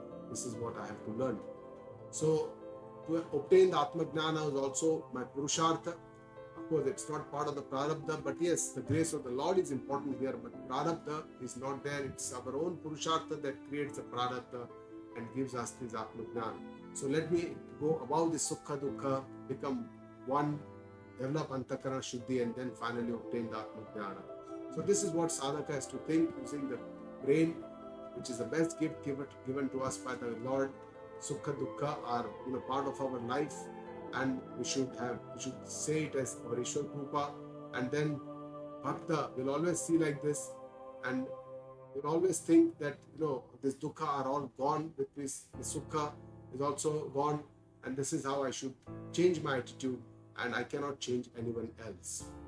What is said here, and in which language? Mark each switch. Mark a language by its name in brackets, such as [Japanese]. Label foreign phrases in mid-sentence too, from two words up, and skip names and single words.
[English] This is what I have to learn. So to obtain the [Sanskrit] आत्म ज्ञान [English] is also my purushartha. Of course, it's not part of the prarabdha, but yes, the grace of the Lord is important here, but prarabdha is not there. It's our own purushartha that creates the prarabdha and gives us this [Sanskrit] आत्म ज्ञान. [English] So let me go above the [Sanskrit] सुख, दुःख, [English] become one, develop [Sanskrit] अन्तःकरण शुद्धि, [English] and then finally obtain the [Sanskrit] आत्म ज्ञान. [English] So this is what sadhaka has to think, using the brain, which is the best gift given to us by the Lord. [Sanskrit] सुख, दुःख [English] are part of our life, and we should say it as our [Hindi] ईश्वर कृपा, [English] and then Bhakta will always see like this, and will always think that this dukkha are all gone, with this sukha is also gone, and this is how I should change my attitude, and I cannot change anyone else.